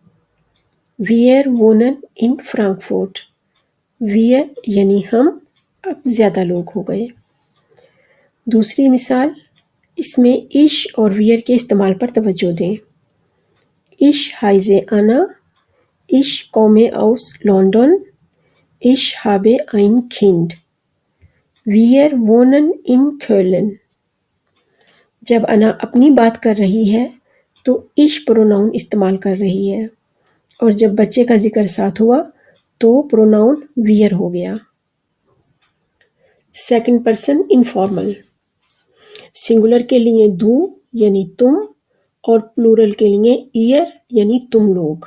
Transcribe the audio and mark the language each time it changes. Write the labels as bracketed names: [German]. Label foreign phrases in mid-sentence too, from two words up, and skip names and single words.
[German] Wir wohnen in Frankfurt. [Urdu] Wir یعنی ہم، اب زیادہ لوگ ہو گئے. دوسری مثال، اس میں Ich اور Wir کے استعمال پر توجہ دیں. [German] Ich heiße Anna, इश komme aus London, ich habe ein Kind. Wir wohnen in Köln. [Urdu] جب انا اپنی بات کر رہی ہے تو Ich پروناؤن استعمال کر رہی ہے، اور جب بچے کا ذکر ساتھ ہوا تو پروناؤن Wir ہو گیا. [English] second person informal. [Urdu] سنگولر کے لیے du یعنی تم اور پلورل کے لیے ihr یعنی تم لوگ.